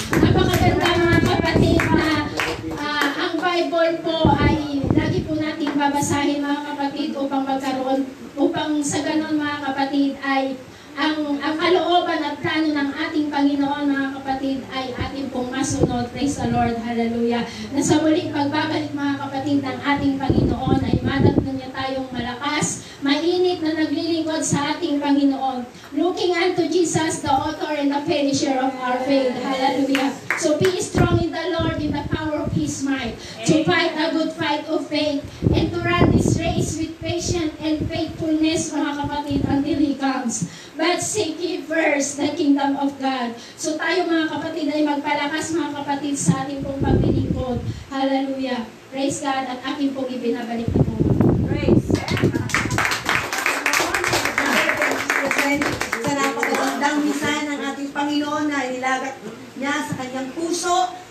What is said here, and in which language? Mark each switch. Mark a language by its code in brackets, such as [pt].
[tl] Napakaganda, mga kapatid, na ang Bible po ay lagi po natin babasahin, mga kapatid, upang sa ganon, mga kapatid, ay ang kalooban at plano ng ating Panginoon, mga kapatid, ay ating pong masunod. [en] Praise the Lord. [tl] Hallelujah. Na sa muling pagbabalik, mga kapatid, ng ating Panginoon ay madatnan niya tayong malakas, mainit na naglilingkod sa ating Panginoon. [en] Looking unto Jesus, the author and the finisher of our faith. Hallelujah. So be strong in the Lord, in the power of His might, to fight a good fight of faith, and to run this race with patience and faithfulness, mga kapatid, until He comes. But seek ye first the kingdom of God. [tl] So tayo mga kapatid ay magpalakas mga kapatid sa ating pong paglilingkod. Hallelujah. Praise God at aking pong ibinabalik na po. [en] Praise. [tl] Sa napakagandang misahe ng ating Panginoon na inilagat niya sa kanyang puso.